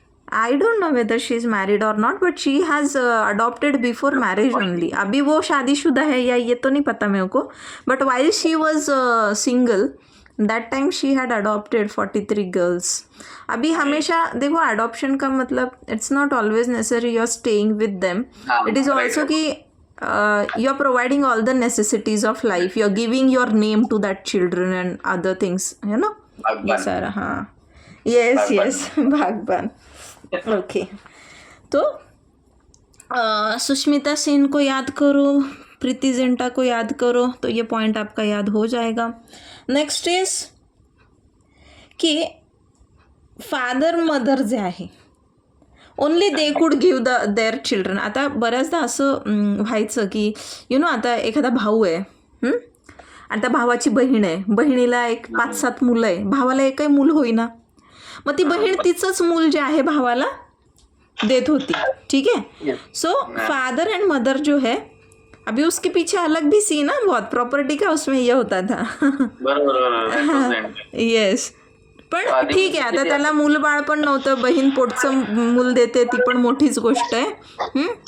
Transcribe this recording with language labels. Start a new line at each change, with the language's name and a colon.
English: I don't know whether she is married or not, but she has adopted before marriage only.
Hindi: अभी वो शादीशुदा है या ये तो नहीं पता मेरे को,
English: but while she was single, that time she had adopted 43 girls.
Hindi: अभी हमेशा देखो, adoption का मतलब
English: it's not always necessary you are staying with them. It is also कि you are providing all the necessities of life. You are giving your name to that children and other things, you know.
Hindi: ये सारा, हाँ, yes, भागबान. Okay, तो सुष्मिता सेन को याद करो, प्रीति जिंटा को याद करो, तो ये पॉइंट आपका याद हो जाएगा.
English: next is की father mother
Marathi: जे आहे,
English: Only they could give their children.
Marathi: आता बऱ्याचदा असं व्हायचं की आता एखादा भाऊ आहे, आणि त्या भावाची बहीण आहे, बहिणीला 5-7 मुलं आहे, भावाला एकही मूल होईना, मग ती बहीण तिचंच मूल जे आहे भावाला देत होती.
Hindi: ठीक है,
English: so father and mother
Hindi: जो है, अभी उसके पीछे अलग भी सीन ना, बहुत प्रॉपर्टी का उसमें ये होता था.
Marathi: येस, पण ठीक आहे, आता त्याला मूलबाळ पण नव्हतं, बहीण पोटचं मूल देते ती पण मोठीच गोष्ट आहे.